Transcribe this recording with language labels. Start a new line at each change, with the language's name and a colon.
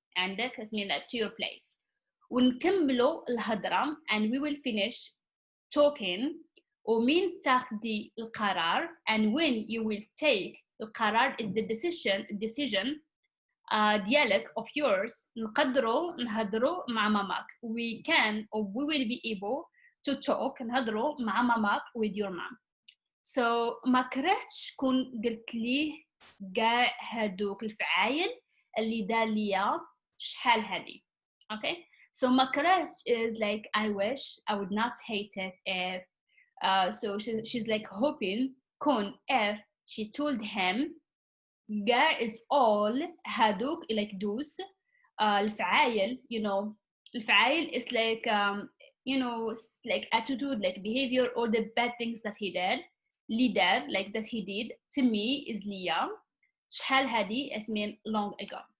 Arabic: عندك
English: is mean like to your place,
Arabic: ونكملوا الهضرة,
English: and we will finish talking,
Arabic: ومين تاخدي القرار,
English: and when you will take
Arabic: القرار
English: is the decision
Arabic: ديالك
English: of yours,
Arabic: نقدروا نهضروا مع ماماك,
English: we can or we will be able to talk,
Arabic: نهضروا مع ماماك
English: with your mom.
Arabic: So ما كرهتش كون قلت ليه كاع هادوك الفعايل اللي دار ليا شحال هادي.
English: Okay, so
Arabic: ما كرهتش
English: is like I wish, I would not hate it if so she's like hoping
Arabic: كون
English: if she told him
Arabic: كاع
English: is all
Arabic: هادوك
English: like those
Arabic: الفعايل,
English: you know, الفعايل is like you know like attitude, like behavior, or the bad things that he did,
Arabic: اللي
English: like that he did to me is
Arabic: ليا شحال هادي
English: as mean long ago.